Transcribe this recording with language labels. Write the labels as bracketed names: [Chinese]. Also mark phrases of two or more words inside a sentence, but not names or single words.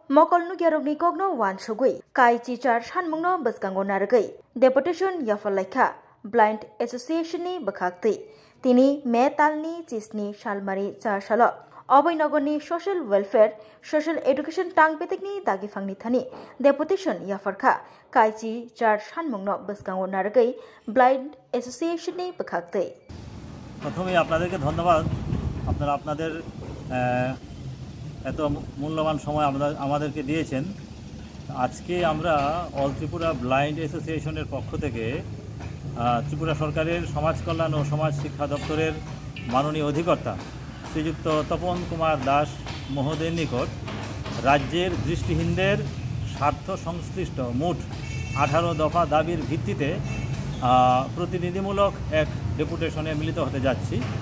[Kok Borok] Mokolnu Yarogni Kogno Wan Shugui, Kai Chichar Shanmungno Baskango Naragay, Deputation Yafalaika, Blind Association ni Bakakti, Tini Metalni Chisni Shalmari Charshalo, Oboinogoni [English] Social Welfare, Social Education [Kok Borok] Tang Petikni Dagifangni Thani, Deputation Yafarka, Kai Chichar Shanmungno Baskango Naragay, Blind Association ni Bakakti. [Bangla] প্রথমে আপনাদেরকে ধন্যবাদ আপনারা আপনাদের এত মূল্যবান সময় আমাদেরকে দিয়েছেন। আজকে আমরা অল ত্রিপুরা ব্লাইন্ড অ্যাসোসিয়েশনের পক্ষ থেকে ত্রিপুরা সরকারের সমাজ কল্যাণ ও সমাজ শিক্ষা দপ্তরের মাননীয় অধিকর্তা শ্রীযুক্ত তপন কুমার দাস মহোদয়ের নিকট রাজ্যের দৃষ্টিহীনদের স্বার্থ সংশ্লিষ্ট মোট 18 দফা দাবির ভিত্তিতে প্রতিনিধিমূলক এক ডেপুটেশনে মিলিত হতে যাচ্ছি।